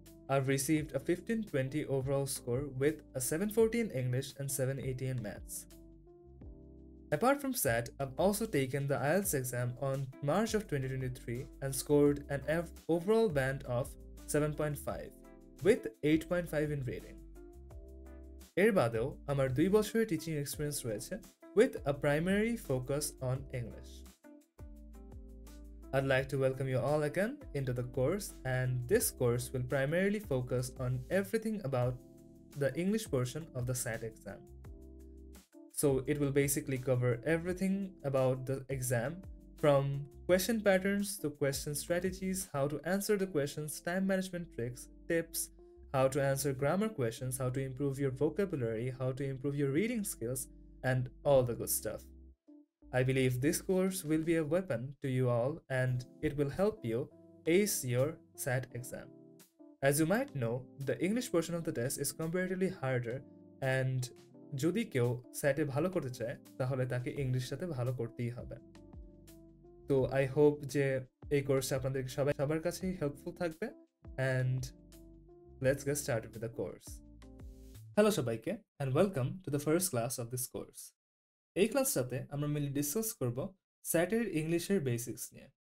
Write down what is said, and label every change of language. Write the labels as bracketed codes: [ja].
[en] I've received a 1520 overall score with a 740 in English and 780 in maths. Apart from SAT, I've also taken the IELTS exam on March of 2023 and scored an overall band of 7.5 with 8.5 in rating. [bn] এর বাদেও আমার 2 বছরের teaching experience রয়েছে [en] with a primary focus on English. I'd like to welcome you all again into the course, and this course will primarily focus on everything about the English portion of the SAT exam. So it will basically cover everything about the exam, from question patterns to question strategies, how to answer the questions, time management tricks, tips, how to answer grammar questions, how to improve your vocabulary, how to improve your reading skills, and all the good stuff. I believe this course will be a weapon to you all and it will help you ace your SAT exam. As you might know, the English portion of the test is comparatively harder, and [bn] যদি কেউ স্যাটে ভালো করতে চায় তাহলে তাকে ইংলিশটাতে ভালো করতেই হবে। তো আই হোপ যে এই কোর্সটা আপনাদের সবার কাছেই হেল্পফুল থাকবে, [en] And let's get started with the course. [bn] Hello সবাইকে [en] And welcome to the first class of this course. [bn] এই ক্লাসটাতে আমরা মেনলি ডিসকাস করব স্যাটের ইংলিশের বেসিক্স নিয়ে।